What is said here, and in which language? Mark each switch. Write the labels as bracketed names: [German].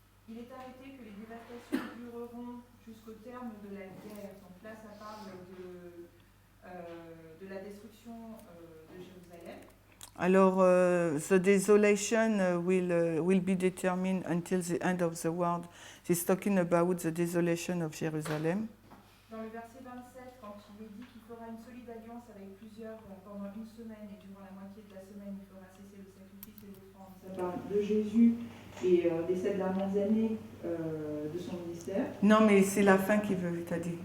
[French] Il est arrêté que les dévastations dureront jusqu'au terme de la guerre. Donc là, ça parle de la destruction de Jérusalem. [English] Alors, the desolation will be determined until the end of the world. He's talking about the desolation of Jerusalem. [French] Dans le verset 27, quand il est dit qu'il fera une solide alliance avec plusieurs pendant une semaine et durant la moitié de la semaine, il fera cesser le sacrifice et l'offrande. Ça parle de Jésus et des 7 dernières années de son ministère. Non, mais c'est la fin qui veut, t'as dit.